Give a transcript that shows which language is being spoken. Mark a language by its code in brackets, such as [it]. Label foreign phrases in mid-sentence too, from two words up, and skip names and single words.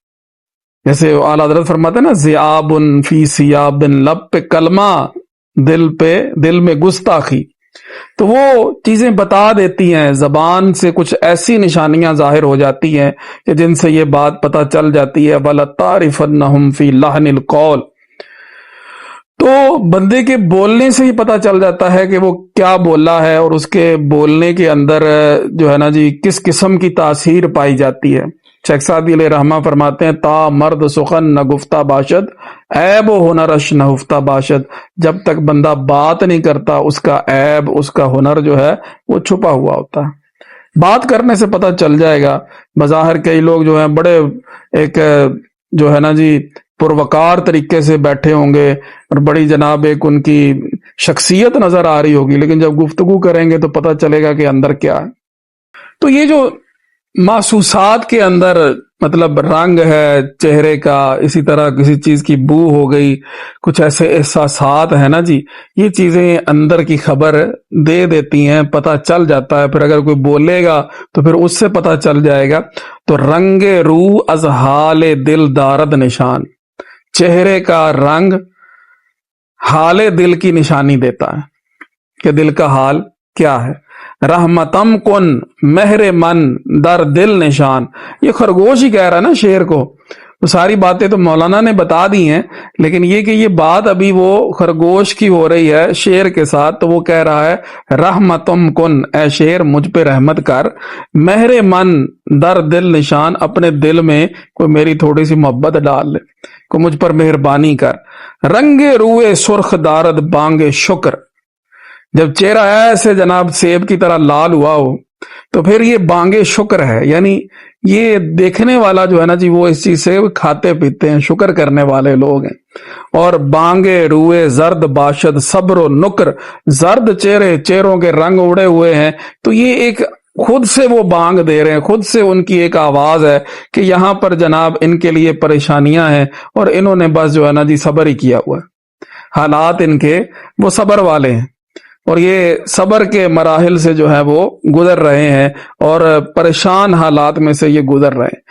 [ur] جیسے اعلیٰ حضرت فرماتے ہیں نا، [ar] ذئاب فی ثیاب، [ur] لب پہ کلمہ، دل میں گستاخی. تو وہ چیزیں بتا دیتی ہیں، زبان سے کچھ ایسی نشانیاں ظاہر ہو جاتی ہیں کہ جن سے یہ بات پتہ چل جاتی ہے [ar] وَلَتَعْرِفَنَّهُمْ فِي لَحْنِ الْقَوْلِ، [ur] تو بندے کے بولنے سے ہی پتہ چل جاتا ہے کہ وہ کیا بولا ہے اور اس کے بولنے کے اندر جو ہے نا جی کس قسم کی تاثیر پائی جاتی ہے۔ شیخ سعدی علیہ رحمہ فرماتے ہیں [fa] تا مرد سخن نہ گفتہ باشد، عیب و ہنرش نہ ہفتہ باشد، [ur] جب تک بندہ بات نہیں کرتا اس کا عیب، اس کا ہنر جو ہے وہ چھپا ہوا ہوتا ہے۔ بات کرنے سے پتہ چل جائے گا۔ بظاہر کئی لوگ جو ہیں بڑے ایک جو ہے نا جی پروقار طریقے سے بیٹھے ہوں گے اور بڑی جناب ایک ان کی شخصیت نظر آ رہی ہوگی، لیکن جب گفتگو کریں گے تو پتہ چلے گا کہ اندر کیا ہے۔ تو یہ جو محسوسات کے اندر مطلب رنگ ہے چہرے کا، اسی طرح کسی چیز کی بو ہو گئی، کچھ ایسے احساسات ہیں نا جی، یہ چیزیں اندر کی خبر دے دیتی ہیں، پتہ چل جاتا ہے۔ پھر اگر کوئی بولے گا تو پھر اس سے پتہ چل جائے گا۔ [fa] تو رنگ روح از حال دل دارد نشان، [ur] چہرے کا رنگ حال دل کی نشانی دیتا ہے کہ دل کا حال کیا ہے۔ [fa] رحمتم کن مہر من در دل نشان، [ur] یہ خرگوش ہی کہہ رہا ہے نا شعر کو۔ وہ ساری باتیں تو مولانا نے بتا دی ہیں، لیکن یہ کہ یہ بات ابھی وہ خرگوش کی ہو رہی ہے شعر کے ساتھ، تو وہ کہہ رہا ہے [fa] رحمتم کن، [ur] اے شعر مجھ پہ رحمت کر، [fa] مہر من در دل نشان، [ur] اپنے دل میں کوئی میری تھوڑی سی محبت ڈال لے، کوئی مجھ پر مہربانی کر۔ [fa] رنگ روئے سرخ دارد بانگ شکر، [ur] جب چہرہ ایسے جناب سیب کی طرح لال ہوا ہو تو پھر یہ بانگے شکر ہے، یعنی یہ دیکھنے والا جو ہے نا جی وہ اس چیز سے کھاتے پیتے ہیں، شکر کرنے والے لوگ ہیں۔ اور [fa] بانگے روئے زرد باشد صبر و نکر، [ur] زرد چہروں کے رنگ اڑے ہوئے ہیں، تو یہ ایک خود سے وہ بانگ دے رہے ہیں، خود سے ان کی ایک آواز ہے کہ یہاں پر جناب ان کے لیے پریشانیاں ہیں اور انہوں نے بس جو ہے نا جی صبر ہی کیا ہوا ہے، حالات ان کے وہ صبر والے ہیں اور یہ صبر کے مراحل سے جو ہے وہ گزر رہے ہیں اور پریشان حالات میں سے یہ گزر رہے ہیں۔